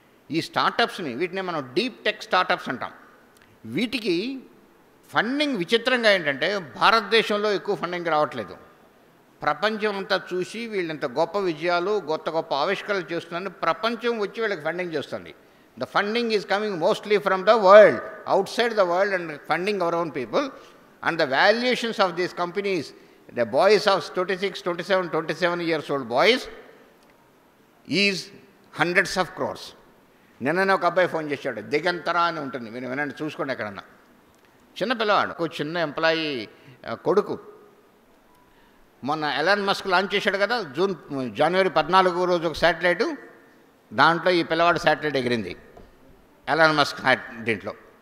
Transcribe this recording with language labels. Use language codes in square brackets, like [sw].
[te] ఈ స్టార్టప్స్ని, వీటిని మనం డీప్ టెక్ స్టార్టప్స్ అంటాం. వీటికి ఫండింగ్ విచిత్రంగా ఏంటంటే భారతదేశంలో ఎక్కువ ఫండింగ్ రావట్లేదు. ప్రపంచం అంతా చూసి వీళ్ళంత గొప్ప విజయాలు, గొప్ప గొప్ప ఆవిష్కరణలు చేస్తున్నారని ప్రపంచం వచ్చి వీళ్ళకి ఫండింగ్ చేస్తుంది. [en] The funding is coming mostly from the world, outside the world, and funding our own people. And the valuations of these companies, the boys of 26, 27, 27 years old boys, is hundreds of crores. [te] నిన్ననే ఒక అబ్బాయి phone చేశాడు, దిగంతరా అని ఉంటుంది, మీరు వినండి, చూసుకోండి ఎక్కడన్నా. చిన్న పిల్లవాడు, ఒక చిన్న ఎంప్లాయీ కొడుకు. మొన్న ఎలాన్ మస్క్ లాంచ్ చేశాడు కదా, జనవరి 14 రోజు ఒక శాటిలైటు, దాంట్లో ఈ పిల్లవాడు శాటిలైట్ ఎగిరింది ఎలాన్ మస్క్ దీంట్లో.